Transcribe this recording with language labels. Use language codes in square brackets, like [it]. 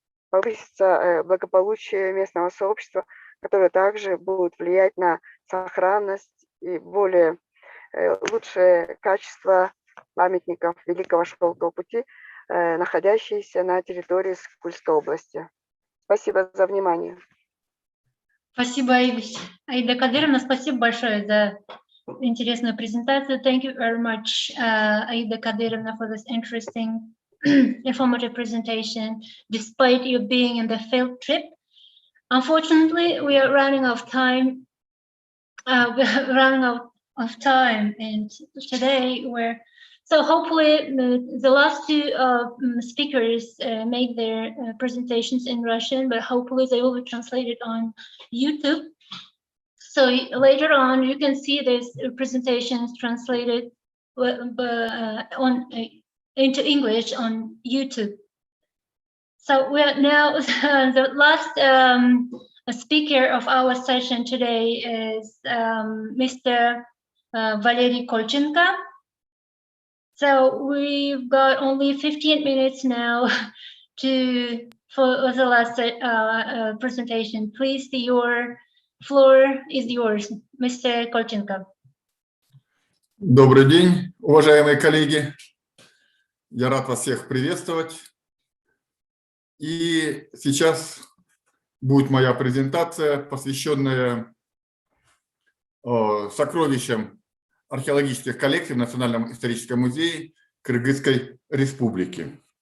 [ru] повысится благополучие местного сообщества, которое также будет влиять на сохранность и более лучшее качество памятников Великого Шелкового пути, находящиеся на территории Курской области. Спасибо за внимание. Спасибо, Аида Кадыровна, спасибо большое за интересную презентацию. [en] Thank you very much, Aida Kadyrovna, for this interesting, informative presentation, despite you being in the field trip. Unfortunately, we are running out of time. We're running out of time, and today we're so hopefully the last two speakers make their presentations in Russian, but hopefully they will be translated on YouTube. So later on, you can see these presentations translated into English on YouTube. So we are now the last speaker of our session today is Mr. Valery Kolchenko. So we've got only 15 minutes now for the last presentation. Please, your floor is yours, Mr. Kolchenko. [ru] Добрый день, уважаемые коллеги. Я рад вас всех приветствовать. И сейчас будет моя презентация, посвященная сокровищам археологических коллекций в Национальном историческом музее Кыргызской Республики.